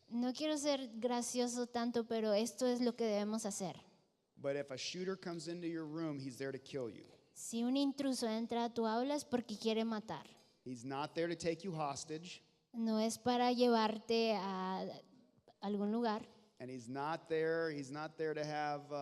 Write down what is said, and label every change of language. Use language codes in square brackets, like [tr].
[es] No quiero ser gracioso tanto, pero esto es lo que debemos hacer. [en] But if a shooter comes into your room, he's there to kill you. [es] Si un intruso entra a tu aula es porque quiere matar. [en] He's not there to take you hostage, [es] No es para llevarte a algún lugar [en] and he's not there to have,